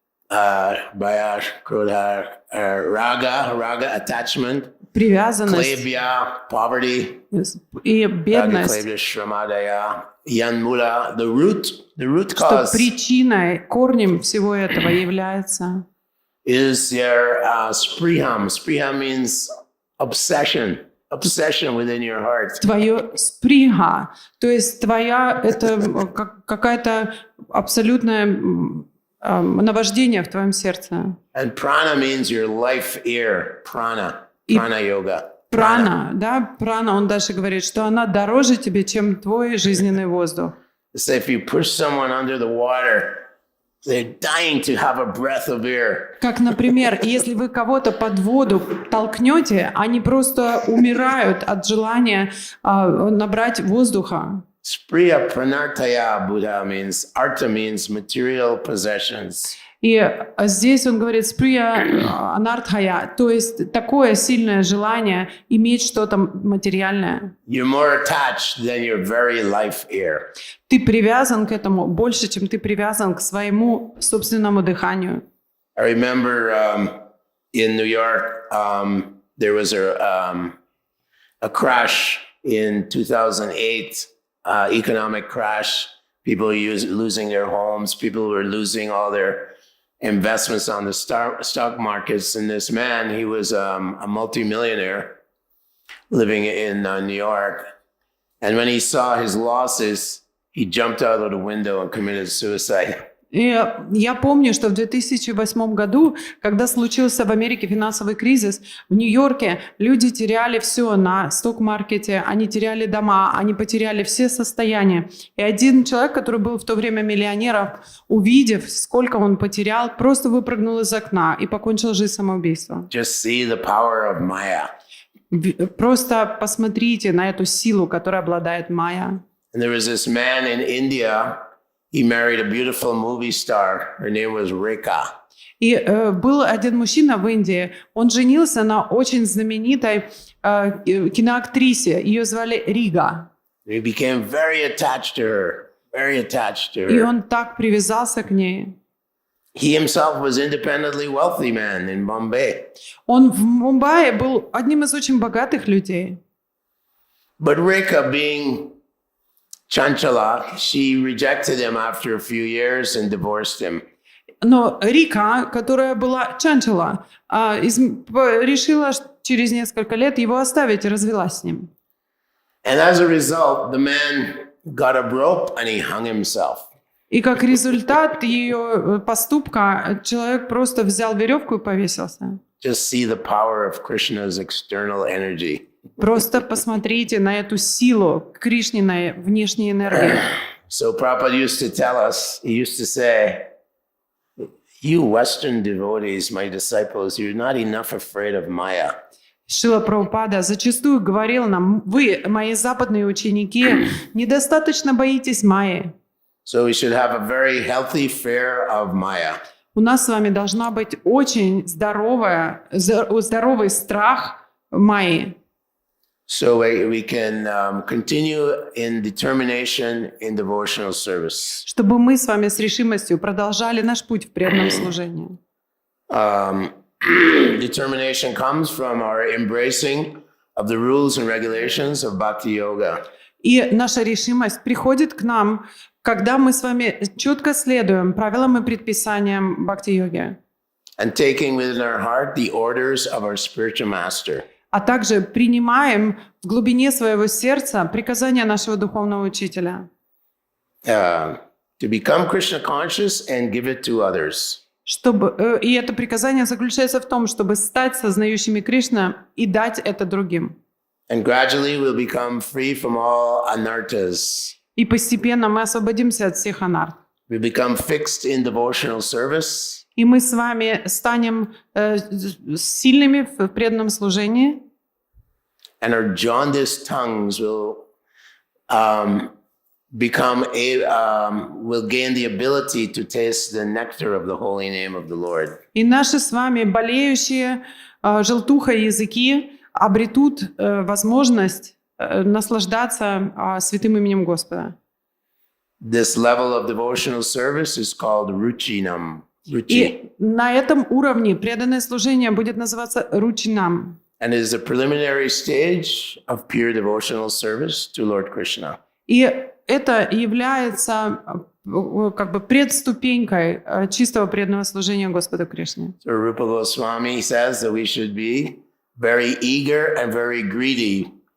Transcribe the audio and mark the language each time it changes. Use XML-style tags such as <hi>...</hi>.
<en>Bhaya krodha, raga, attachment.</en> <ru>Привязанность.</ru> <en>Klebya, poverty.</en> <ru>И</ru> <en>Raga,</en> <ru>бедность.</ru> <sa>klebya, shramadaya. Yanmula,</sa> <en>the root</en> <ru>Что</ru> <en>cause</en> <ru>причиной, корнем всего этого является</ru> <en>is your spriham. Spriham means obsession within your heart.</en> <ru>твое сприха, то есть твоя, это какая-то абсолютное наваждение в твоем сердце.</ru> <en>And prana means your life air, prana yoga.</en> <ru>Прана, да, прана, он дальше говорит, что она дороже тебе, чем твой жизненный воздух.</ru> <en>So if you push someone under the water, they're dying to have a breath of air.</en> <ru>Как, например, если вы кого-то под воду толкнете, они просто умирают от желания набрать воздуха.</ru> <en>Spriya pranartaya Buddha means, artha means material possessions.</en> <ru>И здесь он говорит сприя анартхая, то есть такое сильное желание иметь что-то материальное.</ru> <en>You're more attached than your very life air.</en> <ru>Ты привязан к этому больше, чем ты привязан к своему собственному дыханию.</ru> <en>I remember in New York, there was a crash in 2008, economic crash. People losing their homes. People were losing all their investments on the stock markets. And this man, he was a multimillionaire living in New York. And when he saw his losses, he jumped out of the window and committed suicide.</en> <ru>И я помню, что в 2008 году, когда случился в Америке финансовый кризис, в Нью-Йорке люди теряли все на сток-маркете, они теряли дома, они потеряли все состояния. И один человек, который был в то время миллионером, увидев, сколько он потерял, просто выпрыгнул из окна и покончил жизнь самоубийством.</ru> <en>Just see the power of Maya.</en> <ru>Просто посмотрите на эту силу, которой обладает Майя.</ru> <en>And there was this man in India. He married a beautiful movie star. Her name was Rekha.</en> <ru>И был один мужчина в Индии, он женился на очень знаменитой киноактрисе, ее звали Рига.</ru> <en>He became very attached to her.</en> <ru>И он так привязался к ней.</ru> <en>He himself was independently wealthy man in Bombay.</en> <ru>Он в Мумбаи был одним из очень богатых людей.</ru> <en>But Rekha, being Chanchala, she rejected him after a few years and divorced him.</en> <ru>Но Рика, которая была Чанчала, решила через несколько лет его оставить и развелась с ним.</ru> <en>And as a result, the man got a rope and he hung himself.</en> <ru>И как результат ее поступка человек просто взял веревку и повесился.</ru> <en>Just see the power of Krishna's external energy.</en> <ru>Просто посмотрите на эту силу Кришниной внешней энергии.</ru> <en>So Prabhupada used to tell us, he used to say, you Western devotees, my disciples, you're not enough afraid of Maya.</en> <ru>Шрила Прабхупада зачастую говорил нам: вы, мои западные ученики, недостаточно боитесь Майи.</ru> <en>So we should have a very healthy fear of Maya.</en> <ru>У нас с вами должна быть очень здоровый страх Майи.</ru> <en>so we can continue in determination in devotional service.</en> <ru>Чтобы мы с вами с решимостью продолжали наш путь в преданном служении.</ru> <en>Determination comes from our embracing of the rules and regulations of Bhakti Yoga.</en> <ru>И наша решимость приходит к нам, когда мы с вами четко следуем правилам и предписаниям бхакти-йоги.</ru> <en>And taking within our heart the orders of our spiritual master.</en> <ru>А также принимаем в глубине своего сердца приказания нашего духовного учителя.</ru> <en>To become Krishna conscious and give it to others.</en> <ru>И это приказание заключается в том, чтобы стать сознающими Кришна и дать это другим.</ru> <en>And gradually we'll become free from all anarthas.</en> <ru>И постепенно мы освободимся от всех анарт.</ru> <en>We become fixed in devotional service.</en> <ru>И мы с вами станем сильными в преданном служении.</ru> <en>And our jaundiced tongues will will gain the ability to taste the nectar of the holy name of the Lord.</en> <ru>И наши с вами болеющие желтухой языки обретут возможность наслаждаться святым именем Господа.</ru> <en>This level of devotional service is called ruchinam.</en> <ru>И на этом уровне преданное служение будет называться ручинам.</ru> <en>And it is a preliminary stage of pure devotional service to Lord Krishna.</en> <ru>И это является как бы предступенькой чистого преданного служения Господу Кришне.</ru> <en>So Rupa Goswami says that we should be very eager and very greedy.</en>